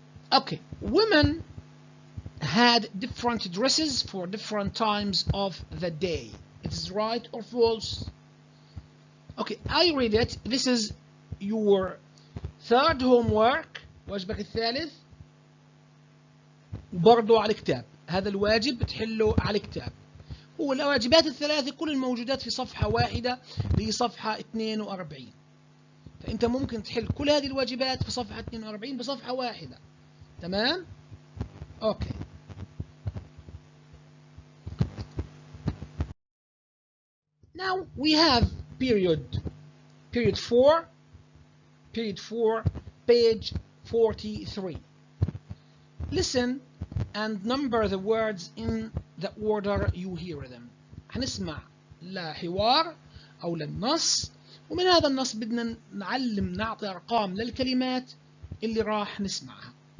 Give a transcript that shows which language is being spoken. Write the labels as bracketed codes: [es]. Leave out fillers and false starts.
[en] Okay, women had different dresses for different times of the day. It is right or false? Okay, I read it. This is your third homework. [ar] واجبك الثالث وبرضه على الكتاب. هذا الواجب بتحله على الكتاب. والواجبات الثلاثة كل الموجودات في صفحة واحدة اللي هي صفحة 42. فأنت ممكن تحل كل هذه الواجبات في صفحة 42 بصفحة واحدة. تمام؟ أوكي. [en] Now we have period 4, page 43. Listen and number the words in the order you hear them. [ar] هنسمع لحوار أو للنص، ومن هذا النص بدنا نعطي أرقام للكلمات اللي راح نسمعها.